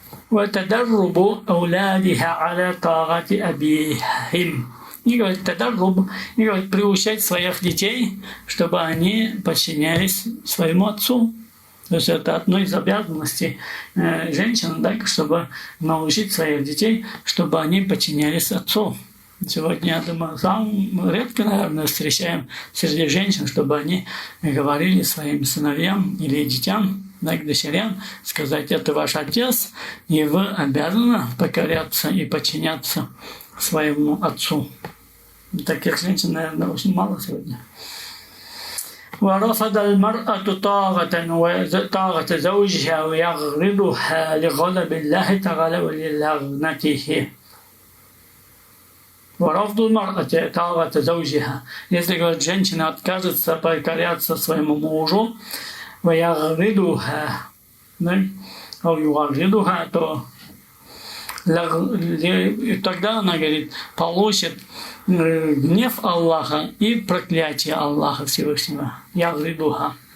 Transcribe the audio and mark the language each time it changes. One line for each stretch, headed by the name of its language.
Arabic: وتدرب أولادها على طاعة أبيهم.
Russian: И, говорит, тадарруб, и, говорит, приучать своих детей, чтобы они подчинялись своему отцу. То есть это одно из обязанностей женщин, да, чтобы научить своих детей, чтобы они подчинялись отцу. Сегодня, я думаю, самым редко, наверное, встречаем среди женщин, чтобы они говорили своим сыновьям или детям, да, к дочерям, сказать: это ваш отец, и вы обязаны покоряться и подчиняться своему отцу. Таких женщин, наверное, очень мало сегодня.
Arabic: ورفض المرأة طاعة زوجها ويغرضها لغضب الله تعالى ولعنته. ورفض المرأة طاعة زوجها.
Russian: Если, говорит, женщина откажется покоряться своему мужу,
Arabic: ويغرضها, أو يغرضها,
Russian: то и тогда она, говорит, получит гнев Аллаха и проклятие Аллаха Всевышнего. Ягридуха.